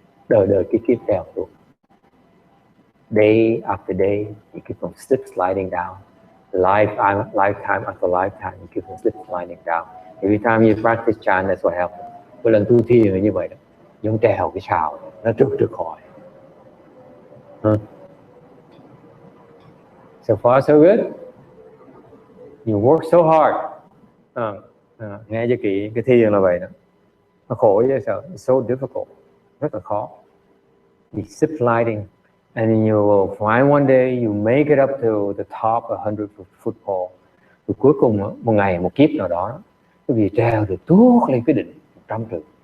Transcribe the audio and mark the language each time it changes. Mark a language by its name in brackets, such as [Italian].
[Vietnamese] Đời kiếp trèo tuột. [English] Day after day, you keep on sliding down. lifetime after lifetime, you keep on sliding down. Every time you practice chant, that's what happens. [Vietnamese] Mỗi lần tu thiền là như vậy đó, giống trèo cái sào, nó trượt khỏi. [English] So far so good. You work so hard. [Vietnamese] Nghe cho kỹ, cái thiền là vậy đó. Nó khổ chứ sao? [English] It's so difficult. [Vietnamese] Rất là khó. [English] You keep sliding. And you will find one day you make it up to the top 100-foot pole. [Vietnamese] Rồi cuối cùng một ngày, một kiếp nào đó, cái vị treo được tuốt lên cái đỉnh 100 trượng.